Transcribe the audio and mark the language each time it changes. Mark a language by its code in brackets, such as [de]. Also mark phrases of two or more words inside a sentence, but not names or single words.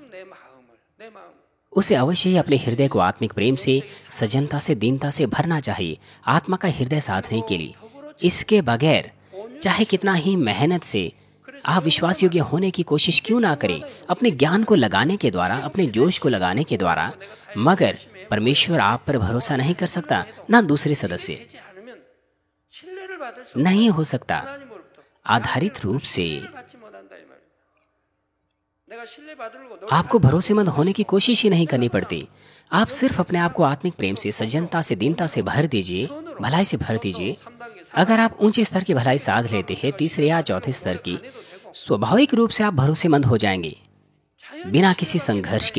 [hi] उसे अवश्य ही अपने हृदय को आत्मिक प्रेम से, सजनता से, दीनता से भरना चाहिए आत्मा का हृदय साधने के लिए। इसके बगैर चाहे कितना ही मेहनत से आप विश्वास योग्य होने की कोशिश क्यों ना करें, अपने ज्ञान को लगाने के द्वारा, अपने जोश को लगाने के द्वारा, मगर परमेश्वर आप पर भरोसा नहीं कर सकता, ना दूसरे सदस्य। [ko] 되지 않으면 신뢰를 받을 수 [hi] नहीं हो सकता। [ko] 하나님으로부터 [hi] आधारित रूप से [ko] 신뢰를 받지 못한다 이 말이에요. 내가 신뢰 받으려고 [hi] आपको भरोसेमंद होने की कोशिश ही नहीं करनी पड़ती। आप सिर्फ अपने आप को आत्मिक प्रेम से, सज्जनता से, दीनता से भर दीजिए, भलाई से भर दीजिए। अगर आप ऊंचे स्तर की भलाई साध लेते हैं, तीसरे या चौथे स्तर की, स्वाभाविक रूप से आप भरोसेमंद हो जाएंगे बिना किसी संघर्ष के।